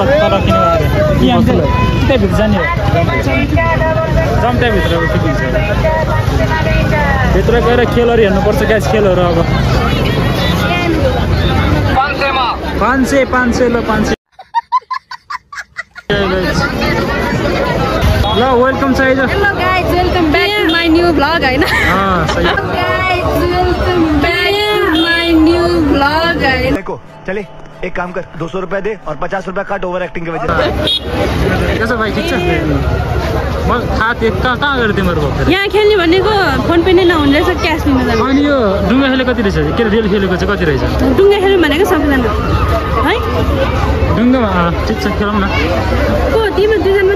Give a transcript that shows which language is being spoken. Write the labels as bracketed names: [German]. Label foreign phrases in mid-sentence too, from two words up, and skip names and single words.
[Nepali] किन आएर त्यहीँभित्र जाने हो जम्टाभित्र ठिकै छ भित्र गएर खेलहरू हेर्नुपर्छ ग्यास खेलहरू अब 500 ल 500 ल वेलकम छ हेलो [English] guys welcome back to my new vlog हैन [Nepali] सही [English] guys welcome back to my new vlog हैन [Hindi] देखो चले एक काम कर 200 रुपए दे और 50 रुपए काट [English] over acting [Hindi] के वजह से कैसा भाई [Nepali] ठीक छ म थाहा थियो कहाँ गएर तिम्रो भयो यहाँ खेल्ने भनेको फोन पे नै नहुने रहेछ क्यास लिन जानु अनि यो डुङ्गा खेले कति रहेछ के रियल खेलेको चाहिँ कति रहेछ डुङ्गा खेल्नु भनेको सबैजना है डुङ्गामा ठिक छ खेलौँ न को तिमी दुईजना मात्र